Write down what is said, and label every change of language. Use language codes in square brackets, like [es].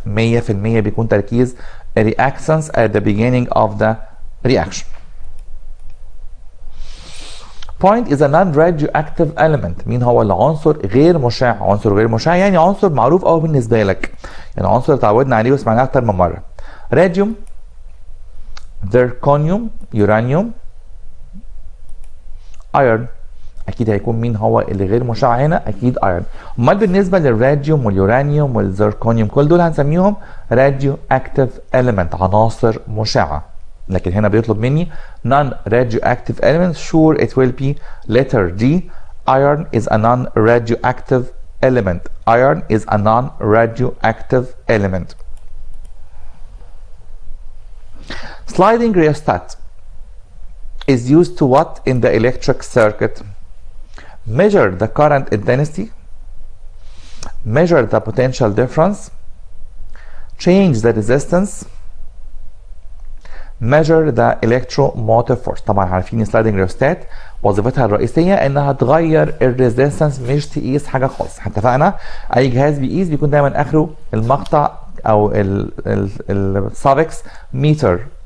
[en] 100% [ar] بيكون تركيز [en] reactants at the beginning of the reaction. Point is a non-radioactive element. [ar] مين هو العنصر غير مشع؟ عنصر غير مشع يعني عنصر معروف قوي بالنسبه لك، يعني عنصر اتعودنا عليه وسمعناه اكتر من مره. راديوم، زيركونيوم، يورانيوم، ايرون. اكيد هيكون مين هو اللي غير مشع هنا؟ اكيد ايرون. امال بالنسبه للراديوم واليورانيوم والزيركونيوم كل دول هنسميهم راديو اكتيف element، عناصر مشعه. لكن هنا بيطلب مني [en] non radioactive elements. Sure it will be letter D, iron is a non-radioactive element. Iron is a non-radioactive element. Sliding rheostat is used to what in the electric circuit? Measure the current intensity, measure the potential difference, change the resistance, measure the electromotive force. [ar] طبعا عارفين sliding rheostat وظيفتها الرئيسيه انها تغير الريزيستنس مش تقيس حاجه خالص. اتفقنا اي جهاز بيقيس بيكون دايما اخره المقطع او السافكس متر.